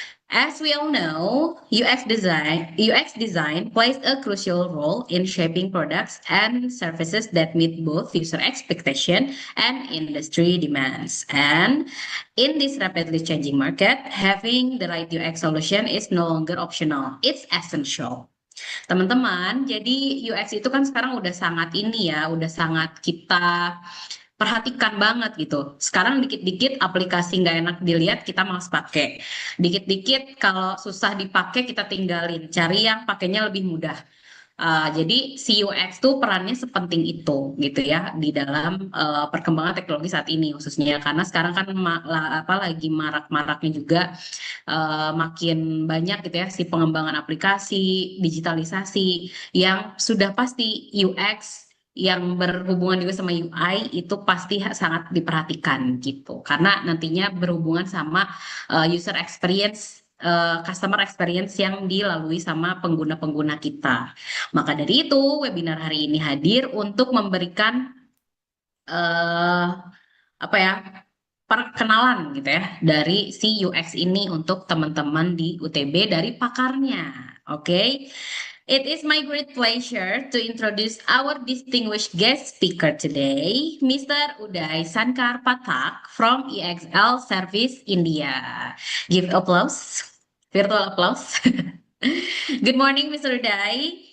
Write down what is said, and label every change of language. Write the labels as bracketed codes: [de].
[en] As we all know, UX design plays a crucial role in shaping products and services that meet both user expectation and industry demands. And in this rapidly changing market, having the right UX solution is no longer optional. It's essential. [id] Teman-teman, jadi UX itu kan sekarang udah sangat ini ya, udah sangat kita perhatikan banget gitu. Sekarang dikit-dikit aplikasi nggak enak dilihat kita malas pakai. Dikit-dikit kalau susah dipakai kita tinggalin, cari yang pakainya lebih mudah. Jadi si UX tuh perannya sepenting itu gitu ya di dalam perkembangan teknologi saat ini khususnya karena sekarang kan lagi marak-maraknya juga makin banyak gitu ya si pengembangan aplikasi, digitalisasi yang sudah pasti UX yang berhubungan juga sama UI itu pasti sangat diperhatikan gitu karena nantinya berhubungan sama user experience customer experience yang dilalui sama pengguna-pengguna kita. Maka dari itu, webinar hari ini hadir untuk memberikan eh apa ya perkenalan gitu ya dari si UX ini untuk teman-teman di UTB dari pakarnya. Oke. [en] It is my great pleasure to introduce our distinguished guest speaker today, Mr. Uday Sankar Pathak from EXL Service India. Give applause, virtual applause. Good morning, Mr. Uday.